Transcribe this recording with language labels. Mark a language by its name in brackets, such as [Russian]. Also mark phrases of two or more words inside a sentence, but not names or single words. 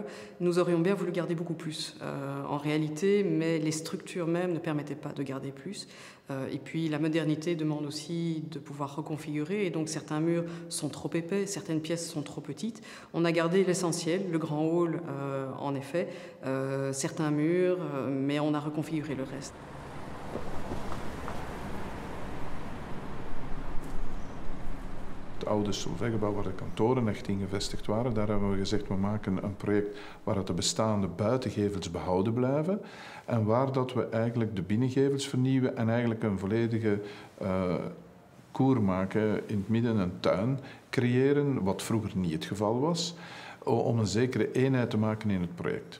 [French] Nous aurions bien voulu garder beaucoup plus en réalité, mais les structures même ne permettaient pas de garder plus. Et puis la modernité demande aussi de pouvoir reconfigurer, et donc certains murs sont trop épais, certaines pièces sont trop petites. On a gardé l'essentiel, le grand hall en effet, certains murs, mais on a reconfiguré le reste. [Dutch] Het oude Solvay-gebouw waar de kantoren echt in gevestigd waren, daar hebben we gezegd, we maken een project waar de bestaande buitengevels behouden blijven en waar dat we eigenlijk de binnengevels vernieuwen en eigenlijk een volledige koer maken in het midden, een tuin creëren, wat vroeger niet het geval was, om een zekere eenheid te maken in het project.